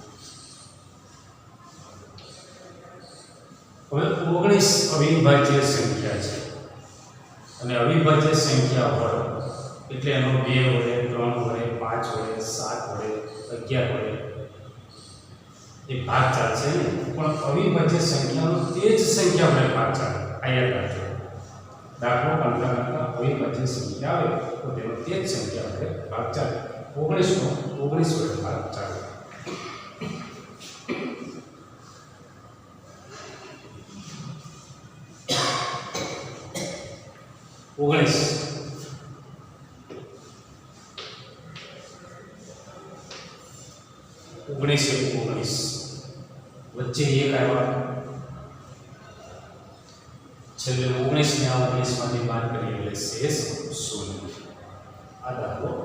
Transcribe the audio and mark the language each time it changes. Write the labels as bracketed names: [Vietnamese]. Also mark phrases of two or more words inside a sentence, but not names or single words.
[Gujarati] હવે 19 અવિભાજ્ય સંખ્યા છે અને અવિભાજ્ય સંખ્યા હોય એટલે એનો 2 વડે 3 વડે 5 વડે 7 વડે 11 વડે એ ભાગ ચાલશે ને, પણ અવિભાજ્ય સંખ્યાનો તે જ સંખ્યા વડે ભાગ ચાલે. આયા રાખજો દાખલો ગણતા ગણતા અવિભાજ્ય સંખ્યા આવે તો તેનો તે જ સંખ્યા વડે ભાગ ચાલે. 19 નો 19 વડે ભાગ ચાલે. ઓગણીસ વચ્ચે એક આયા છેલ્લે 19 ને 19 માંથી બાદ કરીએ એટલે શેષ 0. આ દાખલો